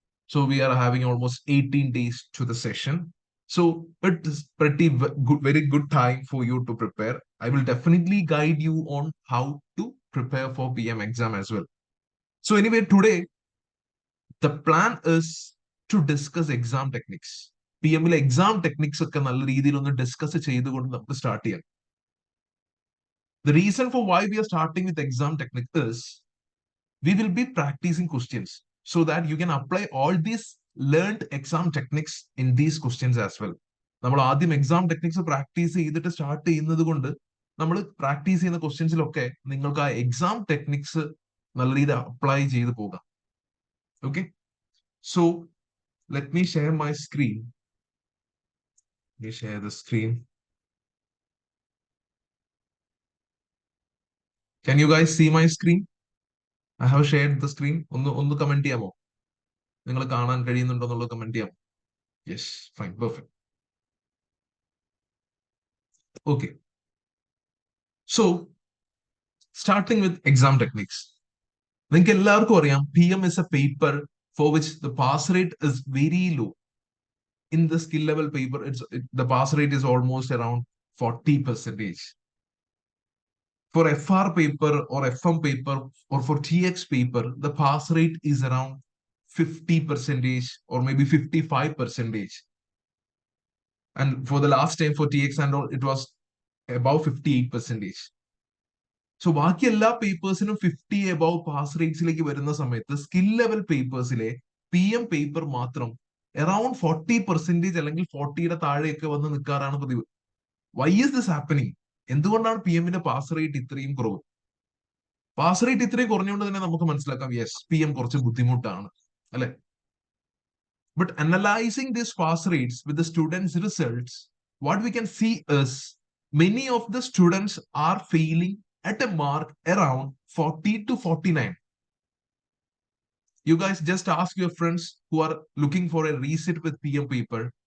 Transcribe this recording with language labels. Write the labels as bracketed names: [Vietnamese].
[English] So we are having almost 18 days to the session. So it is pretty good, very good time for you to prepare. I will definitely guide you on how to prepare for PM exam as well. So anyway, today the plan is to discuss exam techniques. [Malayalam] PM exam techniques ഒക്കെ നല്ല രീതിയിൽ ഒന്ന് discuss ചെയ്തുകൊണ്ട് നമുക്ക് start ചെയ്യാം. [English] The reason for why we are starting with exam technique is we will be practicing questions so that you can apply all these learned exam techniques in these questions as well. [Malayalam] നമ്മൾ ആദ്യം exam techniques practice ചെയ്തിട്ട് start ചെയ്യുന്നത് കൊണ്ട് നമ്മൾ practice ചെയ്യുന്ന ക്വസ്റ്റ്യൻസിലൊക്കെ നിങ്ങൾക്ക് ആ exam techniques നല്ല രീതിയിൽ അപ്ലൈ ചെയ്ത് പോകാം. [English] Okay, so let me share my screen. Let me share the screen. Can you guys see my screen? I have shared the screen. [Malayalam] ഒന്ന് കമന്റ് ചെയ്യാമോ? നിങ്ങൾ കാണാൻ കഴിയുന്നുണ്ടോ എന്നുള്ളത് കമന്റ് ചെയ്യാമോ? [English] Yes, fine, perfect. Okay. So, starting with exam techniques. [Malayalam] നിങ്ങൾക്ക് എല്ലാവർക്കും അറിയാം [English] PM is a paper for which the pass rate is very low. In the skill level paper, the pass rate is almost around 40%. For FR paper or FM paper or for TX paper, the pass rate is around 50% or maybe 55%. And for the last time for TX and all, it was above 58%. [Malayalam] So ബാക്കി എല്ലാ പേപ്പേഴ്സിനും 50 above pass റേറ്റ്സിലേക്ക് വരുന്ന സമയത്ത് skill level പേപ്പേഴ്സിലെ PM paper മാത്രം around 40% അല്ലെങ്കിൽ 40യുടെ താഴെയൊക്കെ വന്ന് നിൽക്കാറാണ് പതിവ്. [English] Why is this happening? [Malayalam] എന്തുകൊണ്ടാണ് PM പാസ് റേറ്റ് ഇത്രയും കുറവ്? പാസ് റേറ്റ് ഇത്രയും കുറഞ്ഞുകൊണ്ട് തന്നെ നമുക്ക് മനസ്സിലാക്കാം, യെസ്, PM കുറച്ച് ബുദ്ധിമുട്ടാണ് അല്ലെ? [English] But analyzing these pass rates with the students' results, what we can see is many of the students are failing at a mark around 40 to 49. You guys just ask your friends who are looking for a resit with PM paper.